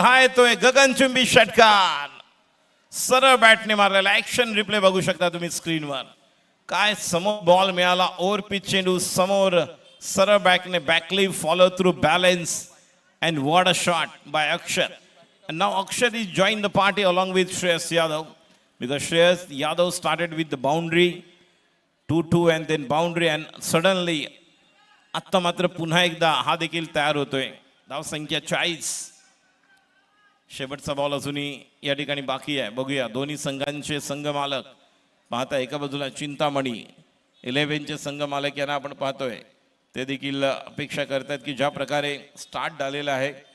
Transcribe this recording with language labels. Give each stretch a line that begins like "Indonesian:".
Marathi: हा येतोय गगनचुंबी षटकार. सरळ बॅटने मारलेला. ऍक्शन रिप्ले बघू शकता तुम्ही स्क्रीनवर. काय समोर बॉल मिळाला, ओव्हर पिच चेंडू समोर सरळ बॅकने बॅकलीफ follow through balance
English: And what a shot by Akshar. And now Akshar is joined the party along with Shreyas Yadav, because Shreyas Yadav started with the boundary 2-2 and then boundary and suddenly
Marathi: आता मात्र पुन्हा एकदा हा देखील तयार होतोय. धाव संख्या 40. शेवटचा बॉल अजूनही या ठिकाणी बाकी आहे. बघूया दोन्ही संघांचे संघ मालक पाहता. एका बाजूला चिंतामणी 11चे संघ मालक यांना आपण पाहतोय, ते देखील अपेक्षा करतात की ज्या प्रकारे स्टार्ट झालेला आहे.